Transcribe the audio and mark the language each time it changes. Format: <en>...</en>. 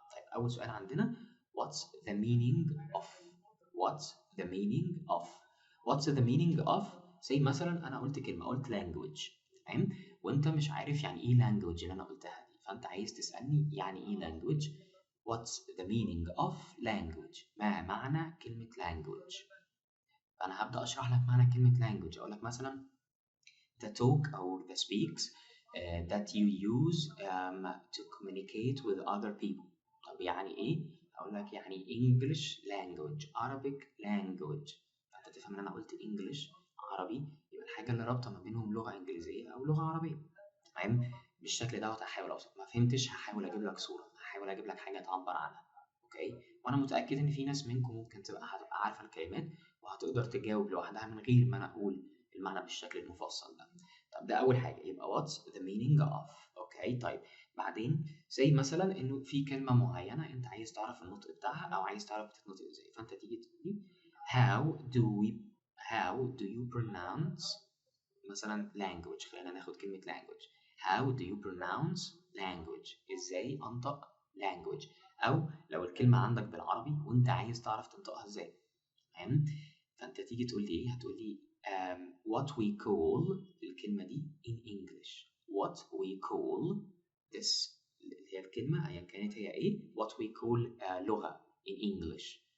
<ar>طيب اول سؤال عندنا</ar> <en>what's the meaning of what's the meaning of what's the meaning of</en> <ar>زي مثلا انا قلت كلمه، قلت</ar> <en>language.</en> <ar>تمام، وانت مش عارف يعني ايه language اللي انا قلتها دي، فانت عايز تسالني يعني ايه language.</ar> <en>what's the meaning of language؟</en> <ar>ما معنى كلمه language؟ فانا هبدا اشرح لك معنى كلمه language. اقول لك مثلا</ar> <en>the talk</en> <ar>او</ar> <en>the speaks that you use to communicate with other people.</en> <ar>طب يعني إيه؟ أقول لك يعني</ar> <en>English language Arabic language.</en> <ar>فأنت تفهم إن أنا قلت English عربي، يبقى الحاجة اللي رابطة ما بينهم لغة إنجليزية أو لغة عربية. تمام؟ بالشكل دوت هحاول أوصل. ما فهمتش هحاول أجيب لك صورة، هحاول أجيب لك حاجة تعبر عنها. أوكي؟ وأنا متأكد إن في ناس منكم ممكن هتبقى عارفة الكلمات وهتقدر تجاوب لوحدها من غير ما أنا أقول المعنى بالشكل المفصل ده. طب ده أول حاجة، يبقى</ar> <en>what's the meaning of.</en> <ar>أوكي؟ طيب بعدين زي مثلا إنه في كلمة معينة أنت عايز تعرف النطق بتاعها أو عايز تعرف بتتنطق إزاي، فأنت تيجي تقول لي</ar> <en>how do you pronounce</en> <ar>مثلا language. خلينا ناخد كلمة language.</ar> <en>how do you pronounce language.</en> <ar>إزاي أنطق language. أو لو الكلمة عندك بالعربي وأنت عايز تعرف تنطقها إزاي. تمام؟ فأنت تيجي تقول لي إيه؟ هتقول لي</ar> <en>what we call</en> <ar>الكلمة دي</ar> <en>in English. what we call this</en> <ar>اللي هي الكلمة أيا كانت هي إيه.</ar> <en>what we call لغة in English.</en>